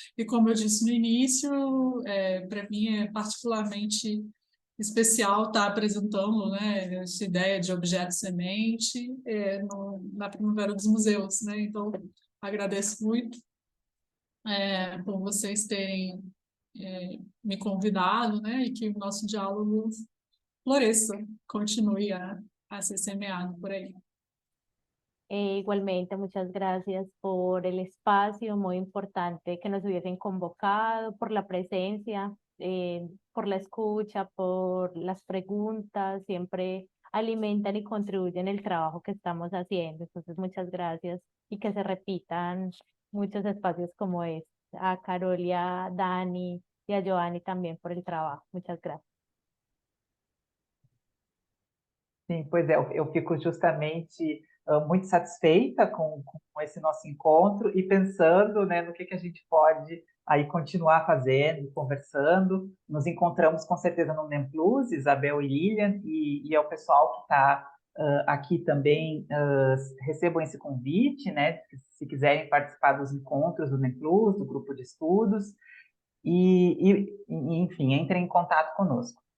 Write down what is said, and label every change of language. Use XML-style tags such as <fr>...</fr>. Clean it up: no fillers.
<pt>E como eu disse no início, para mim é particularmente especial estar apresentando, né, essa ideia de objeto semente na Primavera dos Museus, né? Então, agradeço muito por vocês terem me convidado, né, e que o nosso diálogo floresça, continue a ser semeado por aí.</pt> <es>Igualmente, muchas gracias por el espacio, muy importante que nos hubiesen convocado, por la presencia, por la escucha, por las preguntas, siempre alimentan y contribuyen el trabajo que estamos haciendo. Entonces, muchas gracias y que se repitan muchos espacios como este. A Carol y a Dani y a Giovanni también por el trabajo. Muchas gracias.</es> <pt>Sim, pois é, eu fico justamente muito satisfeita com esse nosso encontro e pensando, né, no que a gente pode aí continuar fazendo, conversando. Nos encontramos com certeza no NEM Plus, Isabel e Lilian, e ao pessoal que está aqui também, recebam esse convite, né, se quiserem participar dos encontros do NEM Plus, do grupo de estudos, enfim, entrem em contato conosco.</pt>